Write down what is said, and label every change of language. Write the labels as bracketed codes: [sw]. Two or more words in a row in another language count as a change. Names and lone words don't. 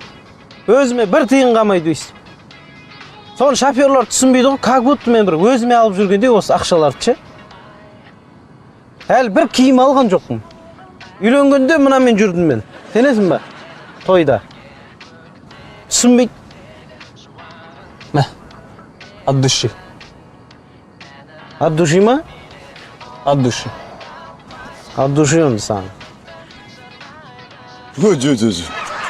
[kk] Өзіме бір тиын қалмайды өйстіп. Соны шоферлар түсінбейді ғой. [ru] Как будто [kk] мен бір өзіме алып жүргенде осы ақшаларды ше. Әлі бір киім алған жоқпын. Үйленгенде мынамен жүрдім мен. Сенесің ба? Тойда. Түсінбейді. Мә, [ru] от души. От души ма? От души. От души он сам. [kk] Жо.